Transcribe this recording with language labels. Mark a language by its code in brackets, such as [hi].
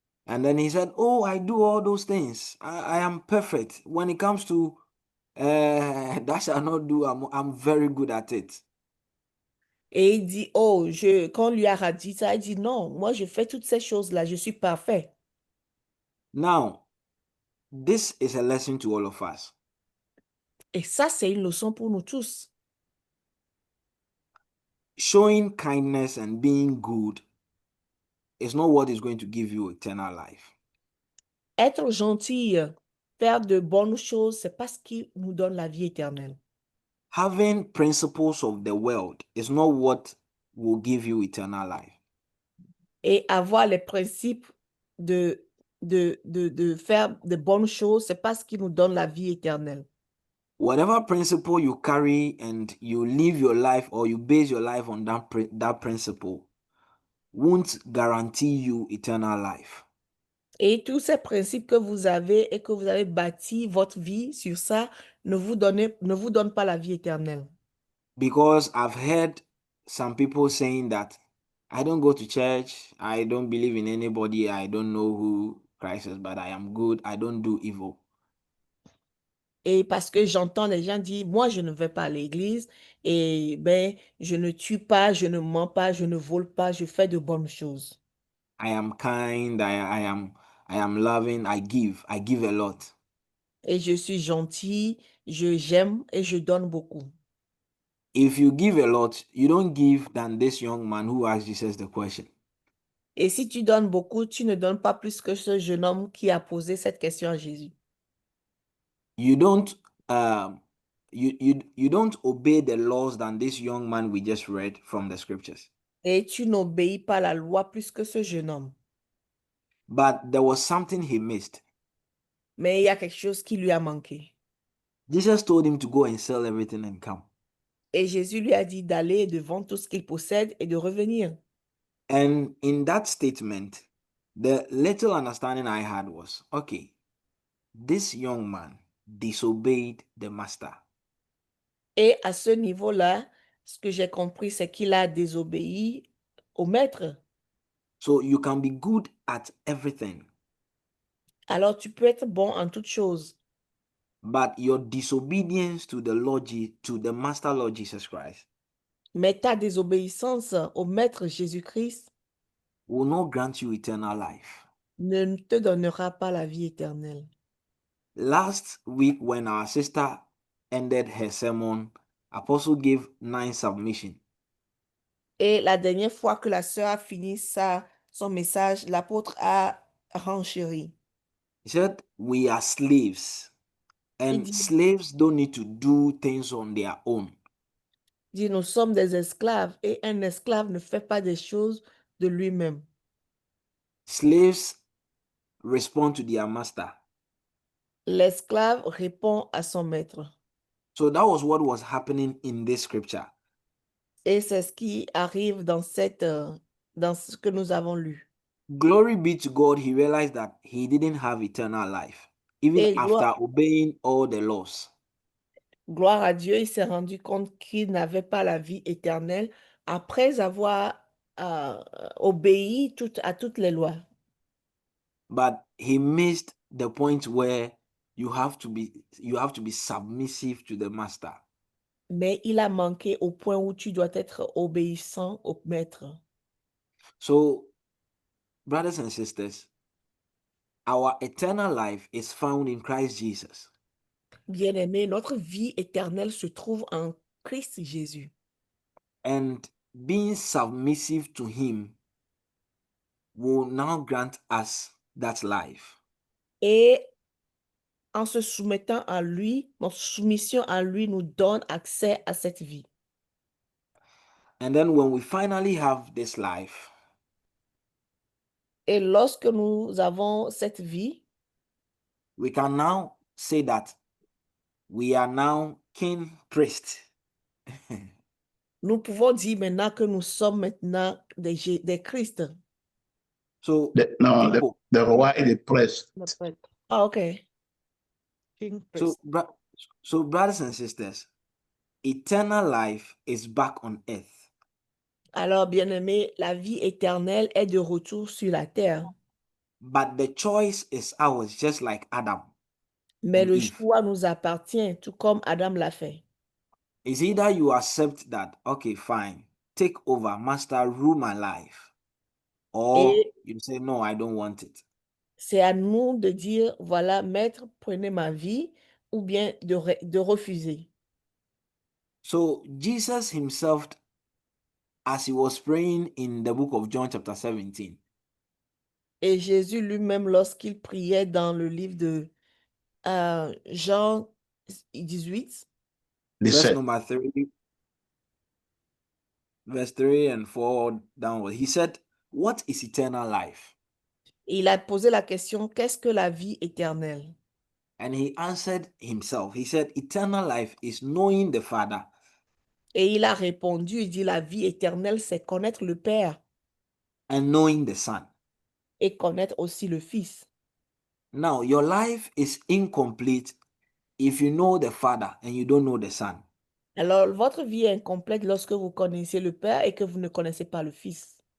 [en] And then he said, oh, I do all those things. I am perfect. When it comes to thou shalt not do, I'm very good at it. [fr] Et il dit, quand on lui a dit ça, il dit, non, moi je fais toutes ces choses-là, je suis parfait. [en] Now, this is a lesson to all of us. [fr] Et ça, c'est une leçon pour nous tous. [en] Showing kindness and being good is not what is going to give you eternal life. [fr] Être gentil, faire de bonnes choses, c'est pas ce qui nous donne la vie éternelle. [en] Having principles of the world is not what will give you eternal life. [fr] Et avoir les principes de faire de bonnes choses, c'est pas ce qui nous donne la vie éternelle. [en] Whatever principle you carry and you live your life or you base your life on that principle won't guarantee you eternal life. [fr] Et tous ces principes que vous avez et que vous avez bâti votre vie sur ça ne vous donnent pas la vie éternelle. [en] Because I've heard some people saying that I don't go to church, I don't believe in anybody, I don't know who Christ is, but I am good, I don't do evil. [fr] Et parce que j'entends les gens dire, moi, je ne vais pas à l'église et ben, je ne tue pas, je ne mens pas, je ne vole pas, je fais de bonnes choses. [en] I am kind, I am loving, I give a lot. [fr] Et je suis gentil, j'aime et je donne beaucoup. [en] If you give a lot, you don't give than this young man who asked Jesus the question. [fr] Et si tu donnes beaucoup, tu ne donnes pas plus que ce jeune homme qui a posé cette question à Jésus. [en] You don't you don't obey the laws than this young man we just read from the scriptures. [fr] Et tu n'obéis pas à la loi plus que ce jeune homme. [en] But there was something he missed. [fr] Mais il y a quelque chose qui lui a manqué. [en] Jesus told him to go and sell everything and come. [fr] Et Jésus lui a dit d'aller et de vendre tout ce qu'il possède et de revenir. [en] And in that statement, the little understanding I had was, okay, this young man disobeyed the master. [fr] Et à ce niveau-là, ce que j'ai compris, c'est qu'il a désobéi au maître. [en] So you can be good at everything, [fr] Alors tu peux être bon en toutes choses, [en] but your disobedience to the master Lord Jesus Christ [fr] mais ta désobéissance au maître Jésus-Christ [en] will not grant you eternal life. [fr] ne te donnera pas la vie éternelle. [en] Last week, when our sister ended her sermon, Apostle gave 9 submissions. [fr] Et la dernière fois que la sœur a fini son message, l'apôtre a renchéri. [en] He said, we are slaves, and [fr] dit- [en] slaves don't need to do things on their own. [fr] Il dit, nous sommes des esclaves et un esclave ne fait pas des choses de lui-même. [en] Slaves respond to their master. [fr] L'esclave répond à son maître. [en] So that was what was happening in this scripture. [fr] Et c'est ce qui arrive dans ce que nous avons lu. [en] Glory be to God, he realized that he didn't have eternal life, even [fr] Et [en] after obeying all the laws. [fr] gloire à Dieu, il s'est rendu compte qu'il n'avait pas la vie éternelle après avoir obéi à toutes les lois. [en] But he missed the point where you have to be submissive to the master. [fr] Mais il a manqué au point où tu dois être obéissant au maître. [en] So, brothers and sisters, our eternal life is found in Christ Jesus. [fr] Bien-aimés, notre vie éternelle se trouve en Christ Jésus. [en] And being submissive to Him will now grant us that life. [fr] Et en se soumettant à lui, notre soumission à lui nous donne accès à cette vie. [en] And then when we finally have this life, [fr] Et lorsque nous avons cette vie, [en] we can now say that we are now king priest. [fr] nous pouvons dire maintenant que nous sommes maintenant des Christ. [en] So, [fr] Non, [en] people, [fr] le roi et le prêtre. [en] Ah, ok. King so, priest. so brothers and sisters, eternal life is back on earth. [fr] Alors, bien-aimés, la vie éternelle est de retour sur la terre. [en] But the choice is ours, just like Adam. [fr] Mais [en] and [fr] le [en] Eve. [fr] choix nous appartient, tout comme Adam l'a fait. [en] It's either you accept that, okay, fine, take over, master, rule my life, or [fr] Et [en] you say, no, I don't want it. [fr] c'est à nous de dire, voilà, maître, prenez ma vie, ou bien de refuser. [en] So Jesus himself, as he was praying in the book of John chapter 17, [fr] Et Jésus lui-même, lorsqu'il priait dans le livre de Jean 18, [en] verse 17. number 3, verse 3 and 4 downward, he said, what is eternal life? [fr] il a posé la question, qu'est-ce que la vie éternelle? [en] And he answered himself. He said, eternal life is knowing the Father [fr] Et il a répondu, il dit, la vie éternelle, c'est connaître le Père [en] and knowing the Son. [fr] et connaître aussi le Fils. [en] Now, your life is incomplete if you know the Father and you don't know the Son. [fr] Alors, votre vie est incomplète lorsque vous connaissez le Père et que vous ne connaissez pas le Fils.